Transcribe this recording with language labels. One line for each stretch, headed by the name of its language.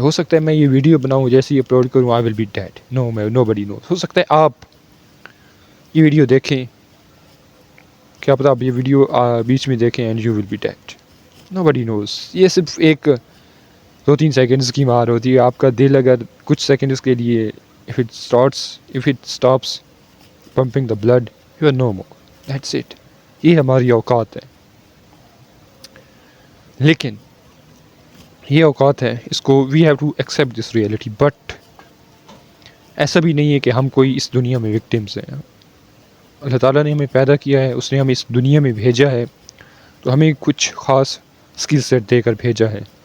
Urdu: ہو سکتا ہے میں یہ ویڈیو بناؤں، جیسے ہی اپلوڈ کروں
English: I will be dead. Nobody knows.
Urdu: ہو سکتا ہے آپ یہ ویڈیو دیکھیں، کیا پتا آپ یہ ویڈیو بیچ میں دیکھیں
English: And you will be dead. Nobody knows.
Urdu: یہ صرف ایک 2-3 سیکنڈز کی مار ہوتی ہے. آپ کا دل اگر کچھ سیکنڈز کے لیے
English: if it stops pumping the blood, you are no more. That's it.
Urdu: یہ ہماری اوقات ہے. لیکن یہ اوقات ہے، اس کو
English: we have to accept this reality.
Urdu: But ایسا بھی نہیں ہے کہ ہم کوئی اس دنیا میں وکٹمز ہیں. اللہ تعالیٰ نے ہمیں پیدا کیا ہے، اس نے ہمیں اس دنیا میں بھیجا ہے، تو ہمیں کچھ خاص اسکل سیٹ دے کر بھیجا ہے.